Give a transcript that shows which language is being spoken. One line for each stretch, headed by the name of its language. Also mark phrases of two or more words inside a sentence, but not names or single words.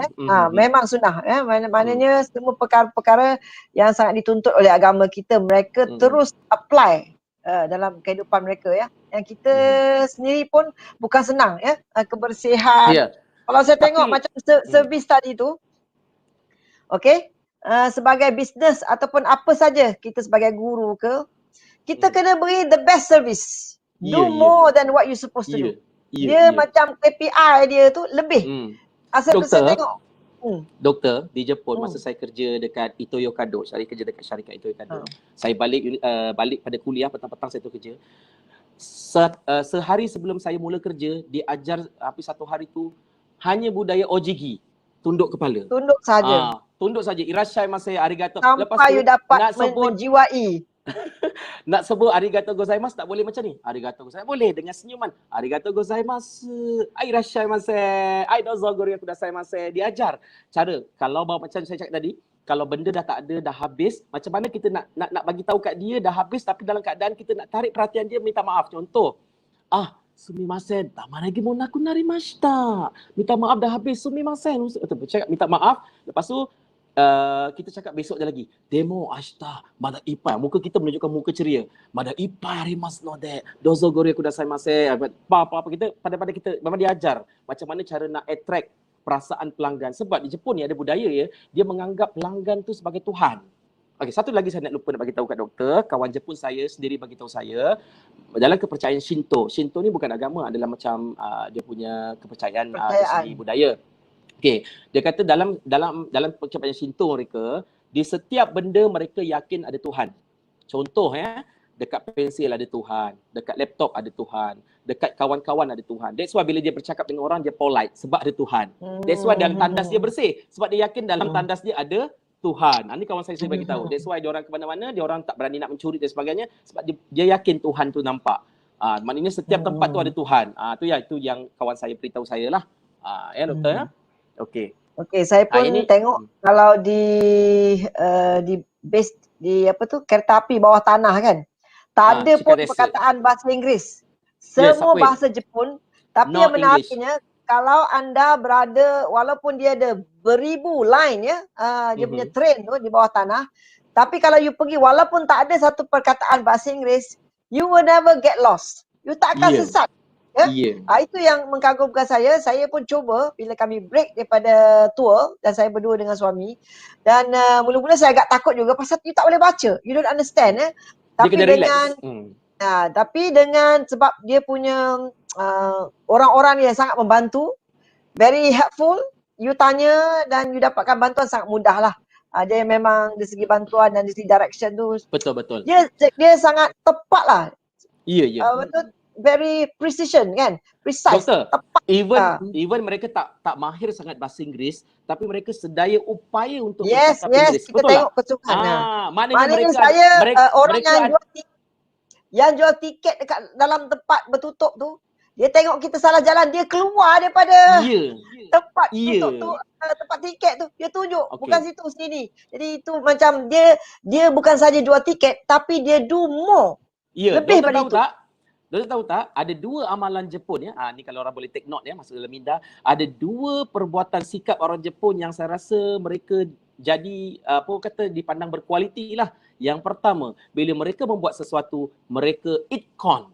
Malay: Memang sunnah maknanya semua perkara-perkara yang sangat dituntut oleh agama kita mereka terus apply dalam kehidupan mereka Yang kita sendiri pun bukan senang kebersihan. Kalau saya tengok macam servis tadi tu, okey, sebagai bisnes ataupun apa saja kita sebagai guru ke, kita kena beri
English: the best service. Do more than what you supposed to do.
Malay: Dia macam KPI dia tu lebih. Asal tu saya tengok. Doktor, di Jepun masa saya kerja dekat Itoyo Kado, saya kerja dekat syarikat Itoyo Kado. Saya balik pada kuliah, petang-petang saya tu kerja. Sehari sebelum saya mula kerja, diajar satu hari tu hanya budaya ojigi, tunduk kepala. Tunduk saja. Tunduk saja.
Japanese: いらっしゃいませ、ありがとう.
Malay: Sampai you dapat menjiwai. Nak sebut
Japanese: ありがとうございます
Malay: tak boleh macam ni.
Japanese: ありがとうございます
Malay: boleh dengan senyuman.
Japanese: ありがとうございます。いらっしゃいませ。どうぞごりょうください.
Malay: Diajar cara kalau macam saya cakap tadi, kalau benda dah tak ada, dah habis, macam mana kita nak bagi tahu kat dia dah habis tapi dalam keadaan kita nak tarik perhatian dia, minta maaf. Contoh,
Japanese: すみません、たまらぎもなくなりました.
Malay: Minta maaf dah habis, sumimasen. Cakap minta maaf, lepas tu kita cakap besok dia lagi.
Japanese: でも明日まだいっぱい.
Malay: Muka kita menunjukkan muka ceria.
Japanese: まだいっぱいありますので。どうぞごりょうください.
Malay: Apa kita pada kita memang diajar macam mana cara nak attract perasaan pelanggan. Sebab di Jepun ni ada budaya ya, dia menganggap pelanggan tu sebagai Tuhan. Okey, satu lagi saya nak lupa nak bagi tahu kat doktor, kawan Jepun saya sendiri bagi tahu saya, dalam kepercayaan Shinto. Shinto ni bukan agama, adalah macam dia punya kepercayaan dari segi budaya. Okey, dia kata dalam kepercayaan Shinto mereka, di setiap benda mereka yakin ada Tuhan. Contoh ya, dekat pensil ada Tuhan, dekat laptop ada Tuhan, dekat kawan-kawan ada Tuhan.
English: That's why
Malay: bila dia bercakap dengan orang dia polite sebab ada Tuhan.
English: That's why
Malay: dalam tandas dia bersih sebab dia yakin dalam tandas dia ada Tuhan. Ini kawan saya bagi tahu.
English: That's why
Malay: dia orang ke mana-mana, dia orang tak berani nak mencuri dan sebagainya sebab dia yakin Tuhan tu nampak. Maknanya setiap tempat tu ada Tuhan. Itu yang kawan saya beritahu saya lah. Ya doktor ya. Okey. Okey, saya pun tengok kalau di base di kereta api bawah tanah kan. Tak ada pun perkataan bahasa Inggeris. Semua bahasa Jepun. Tapi yang menariknya, kalau anda berada, walaupun dia ada beribu line ya, dia punya train tu di bawah tanah. Tapi kalau you pergi, walaupun tak ada satu perkataan bahasa Inggeris,
English: you will never get lost.
Malay: You tak akan sesat. Itu yang mengagumkan saya. Saya pun cuba bila kami break daripada tour dan saya berdua dengan suami. Dan mula-mula saya agak takut juga pasal you tak boleh baca.
English: You don't understand ya.
Malay: Tapi dengan sebab dia punya orang-orang yang sangat membantu,
English: very helpful,
Malay: you tanya dan you dapatkan bantuan sangat mudah lah. Dia memang dari segi bantuan dan dari segi direction tu betul. Dia sangat tepat lah. Betul.
English: Very precision kan, precise.
Malay: Doktor, even mereka tak mahir sangat bahasa Inggeris, tapi mereka sedaya upaya untuk bercakap Inggeris. Kita tengok kesukaan. Maknanya orang yang jual tiket dekat dalam tempat bertutup tu, dia tengok kita salah jalan, dia keluar daripada tempat tutup tu, tempat tiket tu, dia tunjuk bukan situ sini. Jadi itu macam dia bukan saja jual tiket tapi dia
English: do more.
Malay: Lebih daripada itu. Doktor tahu tak, ada dua amalan Jepun ya. Ni kalau orang boleh
English: take note
Malay: ya, masuk dalam minda. Ada dua perbuatan sikap orang Jepun yang saya rasa mereka jadi dipandang berkualiti lah. Yang pertama, bila mereka membuat sesuatu, mereka itcon.